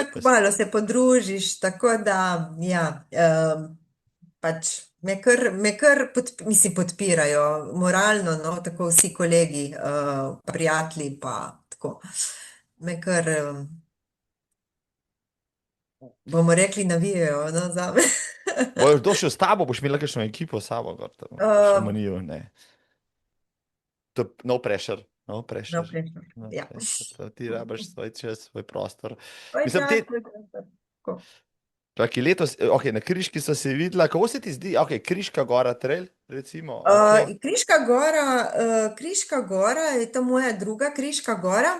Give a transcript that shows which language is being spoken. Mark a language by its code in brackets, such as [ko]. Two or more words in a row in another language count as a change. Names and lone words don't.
[sl] tako malo se podružiš, tako da, ja, pač mislim, podpirajo moralno, no, tako vsi kolegi, prijatelji, pa tako. Me kar, bomo rekli, navijajo, no, zame. Boš kdo šel s tabo, boš imela kakšno ekipo s sabo, gor tam, še Um, manijo, [en] ne. No pressure, no no, pressure. [sl] prejšnjo. [en] No [sl] Ja. [en] pressure. [sl] To ti rabiš svoj čas, svoj prostor. Tvoj Mislim, čas, tvoj prostor. Tako. čakaj, letos, ok, na Kriški so se videla, kako se ti zdi, ok, Kriška gora trail, recimo, ok. Kriška gora je to moja druga Kriška gora.